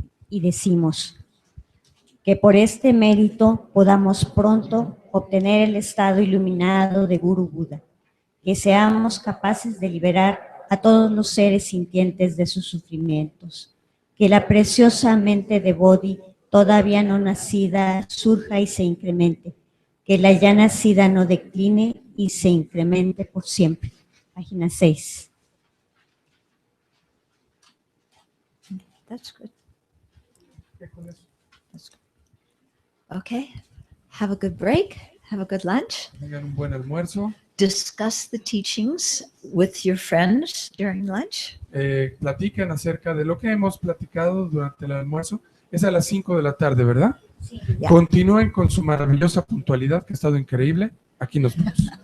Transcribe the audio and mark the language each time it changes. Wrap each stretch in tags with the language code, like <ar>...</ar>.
<es>Y decimos que por este mérito podamos pronto obtener el estado iluminado de Guru Buda, que seamos capaces de liberar a todos los seres sintientes de sus sufrimientos, que la preciosa mente de Bodhi todavía no nacida surja y se incremente, que la ya nacida no decline y se incremente por siempre. Página 6.</es> <en>That's good. That's good. Okay. Have a good break. Have a good lunch.</en> <es>Tengan un buen almuerzo.</es> <en>Discuss the teachings with your friends during lunch.</en> <es>Platiquen acerca de lo que hemos platicado durante el almuerzo. Es a las 5 de la tarde, ¿verdad? Sí. Ya. Continúen con su maravillosa puntualidad, que ha estado increíble. Aquí nos vemos.</es>